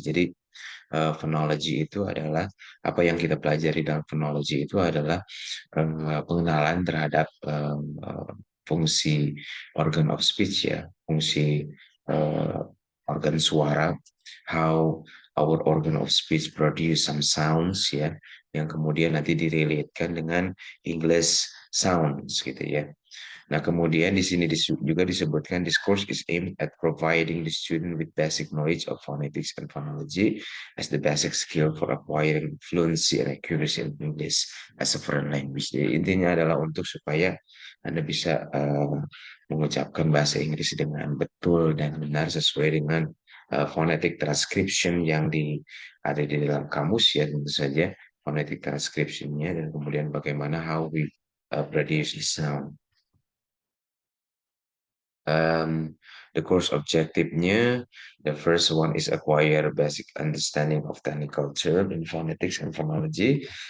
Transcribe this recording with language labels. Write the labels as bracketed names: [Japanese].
[Indonesian] Jadi phonology itu adalah apa yang kita pelajari dalam phonology itu adalah pengenalan terhadap fungsi organ of speech ya, fungsi uh, organ suara, [English] how our organ of speech produce some sounds [Indonesian] ya, yang kemudian nanti direlatekan dengan English sounds gitu ya. Nah, kemudian di sini juga disebutkan [English] this course is aimed at providing the student with basic knowledge of phonetics and phonology as the basic skill for acquiring fluency and accuracy in English as a foreign language. [Indonesian] Jadi intinya adalah untuk supaya Anda bisa mengucapkan bahasa Inggris dengan betul dan benar sesuai dengan phonetic transcription yang ada di dalam kamus ya tentu saja phonetic transcriptionnya dan kemudian bagaimana [English] how we produce the sound. The course objectivenya, the first one is acquire basic understanding of technical term in phonetics and phonology.